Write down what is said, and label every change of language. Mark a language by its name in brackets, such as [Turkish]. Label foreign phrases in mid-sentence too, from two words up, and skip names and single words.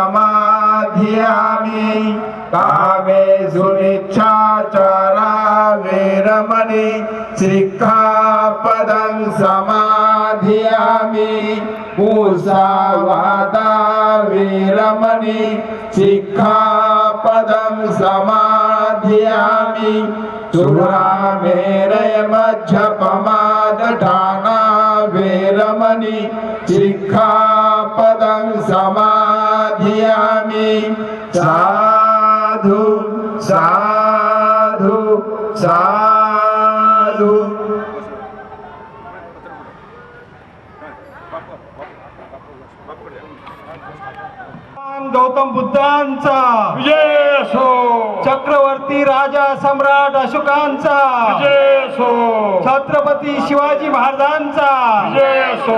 [Pali] समाधियामि कामेषु मिच्छाचारा वेरमणि सिक्खापदं समाधियामि मुसावादा वेरमणि सिक्खापदं समाधियामि सुरामेरय मज्जपमादठाना वेरमणि सिक्खापदं समाधियामि साधु साधु साधु. [Marathi] गौतम बुद्धांचा विजय असो. चक्रवर्ती राजा सम्राट अशोकांचा विजय असो. छत्रपती शिवाजी महाराजांचा विजय असो.